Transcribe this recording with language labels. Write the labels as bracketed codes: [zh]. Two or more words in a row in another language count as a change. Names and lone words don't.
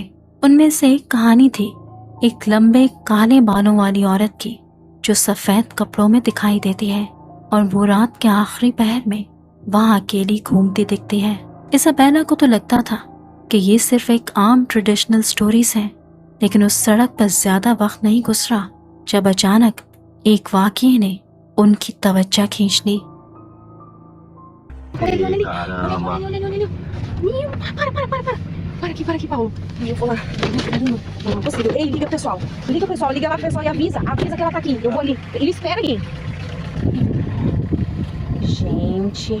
[ur] ان میں سے ایک کہانی تھی ایک لمبے کالے بالوں والی عورت کی جو سفید کپڑوں میں دکھائی دیتی ہے اور وہ رات کے آخری پہر میں وہاں اکیلی گھومتی دکھتی ہے. ایزابیلا کو تو لگتا تھا کہ یہ صرف ایک عام [en] traditional stories [ur] ہے، لیکن اس سڑک پر زیادہ وقت نہیں گزرا جب اچانک ایک واقعے نے ان کی توجہ کھینچ لی. [pt] Caramba. Menino, para. Para aqui, Paulo. Eu vou lá. Caramba, não é possível. Ei, liga, pessoal. Liga lá pro pessoal e avisa que ela tá aqui. Eu vou ali. Ele espera aqui. Gente.